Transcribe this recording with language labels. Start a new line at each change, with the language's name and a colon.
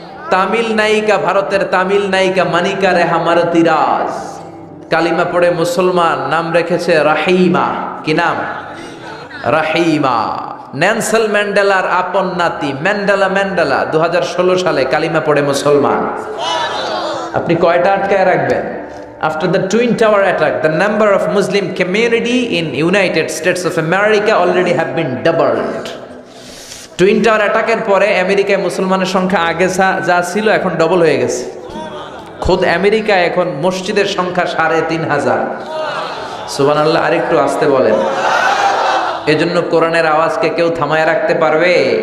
Bangla: তামিল নায়িকা, ভারতের তামিল নায়িকা মানিকা রেহা মারতিরাজ কালিমা পড়ে মুসলমান। নাম রেখেছে রাহিমা। কি নাম? রাহিমা। নেলসন ম্যান্ডেলার আপন নাতি ম্যান্ডেলা 2016 সালে কালিমা পড়ে মুসলমান। আপনি কয়টা আটকায় রাখবেন?
English: After the Twin Tower attack, the number of Muslim community in United States of America already have been doubled.
Bangla: Twin tower অ্যাটাকের পরে আমেরিকায় মুসলমানের সংখ্যা আগে যা ছিল এখন ডবল হয়ে গেছে। খোদ আমেরিকায় এখন মসজিদের সংখ্যা 3500। সুবহানাল্লাহ। আরেকটু আসতে বলেন। এজন্য কোরআনের আওয়াজকে কেউ থামায় রাখতে পারবে?